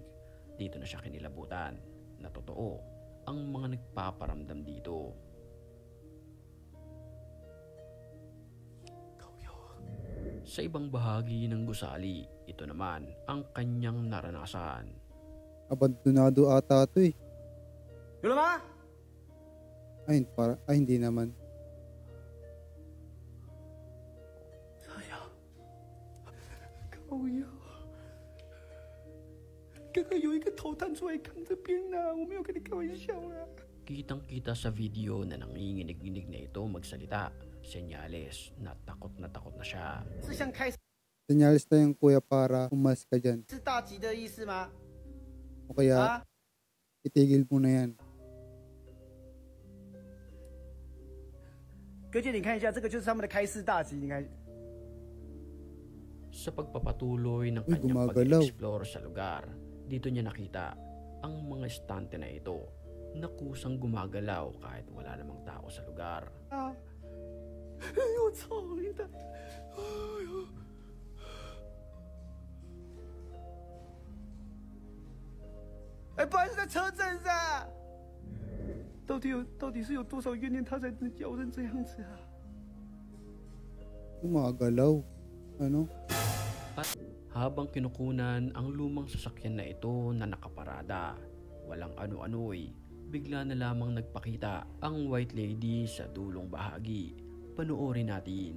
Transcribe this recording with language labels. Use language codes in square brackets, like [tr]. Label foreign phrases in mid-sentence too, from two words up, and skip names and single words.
[tl] Dito na siya kinilabutan na totoo ang mga nagpaparamdam dito. Sa ibang bahagi ng gusali, ito naman ang kanyang naranasan. Abandonado ata ito eh. [zh] 有了吗？ [tl] Ay, hindi naman. [zh] 哎呀，靠呀！刚刚有一个头探出来看这边啊，我没有跟你开玩笑啊。 [tl] Kitang-kita sa video na nanginginig-nginig na ito magsalita. Senyales na takot na siya. [zh] 是像开 [tl] Senyalis na yung kuya para umas ka dyan. [zh] 始大吉的意思吗？ [tl] O kaya, itigil mo na yan. [zh] 哥姐，你看一下，这个就是他们的开市大吉，你看。 [tl] Sa pagpapatuloy ng Uy, kanyang gumagalaw. pag-explore sa lugar, dito niya nakita ang mga estante na ito na kusang gumagalaw kahit wala namang tao sa lugar. [zh] 啊！哎呦，我操你的！哎呦！哎，不然是在车站上。到底是有多少怨念，他才能咬成这样子啊？ [tl] Gumagalaw. Ano? At habang kinukunan ang lumang sasakyan na ito na nakaparada, walang ano-ano'y bigla na lamang nagpakita ang [en] white lady [tl] sa dulong bahagi. Panoorin natin.